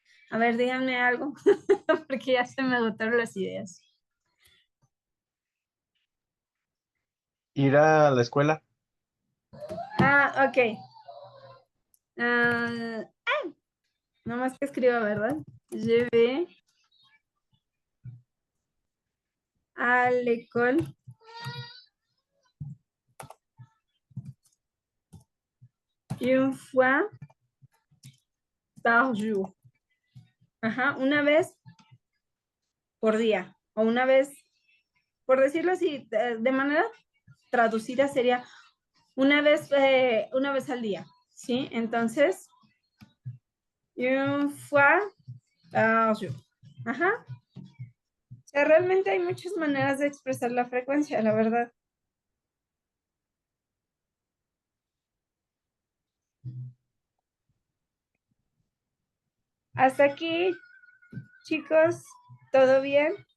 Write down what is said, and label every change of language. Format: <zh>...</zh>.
<es>A ver, díganme algo, porque ya se me agotaron las ideas. Ir a la escuela. Ah, ok. No más que escriba, ¿verdad?</es> <fr>Je vais à l'école une fois par jour.</fr> <es>Ajá, una vez por día. O una vez, por decirlo así, de manera traducida sería una vez al día. ¿Sí? Entonces,</es> <fr>une fois par jour.</fr> <es>Ajá. O sea, realmente hay muchas maneras de expresar la frecuencia, la verdad. Hasta aquí, chicos, ¿todo bien?</es>